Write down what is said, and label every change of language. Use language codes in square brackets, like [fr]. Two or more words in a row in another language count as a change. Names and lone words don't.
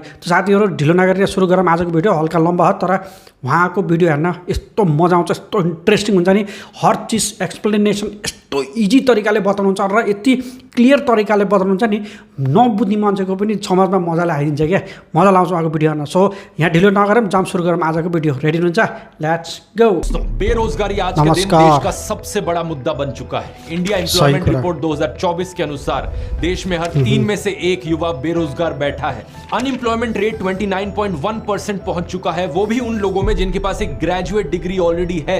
[ne] त साथीहरू ढिलो नगरेर सुरु गरौँ आजको भिडियो। हल्का लम्बा हो तर उहाँको भिडियो हेर्न यस्तो मजा आउँछ, यस्तो इन्ट्रेस्टिङ हुन्छ नि। [hi] हर चिज [ne] एक्सप्लेनेसन यस्तो इजी तरिकाले बताउनुहुन्छ र यति क्लियर तरिकाले बताउनुहुन्छ नि, नबुझ्ने मान्छेको पनि समझमा मजाले आइदिन्छ क्या। मजा लाउँछ उहाँको भिडियो हेर्न। सो यहाँ ढिलो नगरौँ, जाम सुरु गरौँ आजको भिडियो। रेडी हुनुहुन्छ? [en] let's go. [hi] बेरोजगारी आज के दिन देश का सबसे बड़ा मुद्दा बन चुका है। इंडिया एम्प्लॉयमेंट रिपोर्ट 2024 के अनुसार देश में हर 3 में से 1 युवा बेरोजगार बैठा है। [en] unemployment rate [hi] 29.1% पहुंच चुका है, वो भी उन लोगों में जिनके पास एक [en] graduate degree already [hi] है।